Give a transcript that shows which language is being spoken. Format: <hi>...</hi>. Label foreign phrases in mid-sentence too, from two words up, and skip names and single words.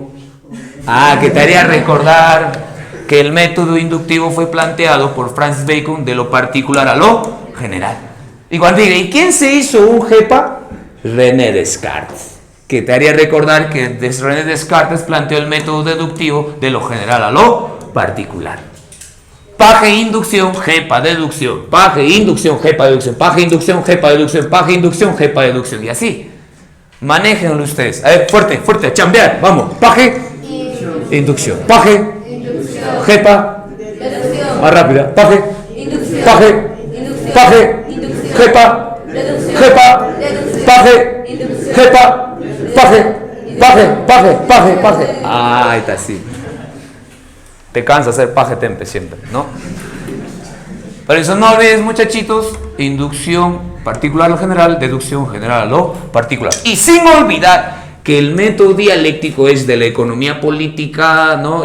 <es>Que te haría recordar que el método inductivo fue planteado por Francis Bacon de lo particular a lo general. Y cuando diga, ¿y quién se hizo un jepa? René Descartes. Que te haría recordar que René Descartes planteó el método deductivo de lo general a lo particular. Paje, inducción, jepa, deducción. Paje, inducción, jepa, deducción. Paje, inducción, jepa, deducción. Paje, inducción, jepa, deducción. Y así. Manéjenlo ustedes. A ver, fuerte, fuerte, a chambear. Vamos. Paje, inducción. Paje, jepa, más rápida. Paje, paje, paje, jepa, jepa, paje, jepa, paje, paje. Ahí está, así. Te cansa hacer paje tempe siempre, ¿no? Por eso no olvides, muchachitos, inducción particular a lo general, deducción general a lo particular. Y sin olvidar que el método dialéctico es de la economía política, ¿no?</es>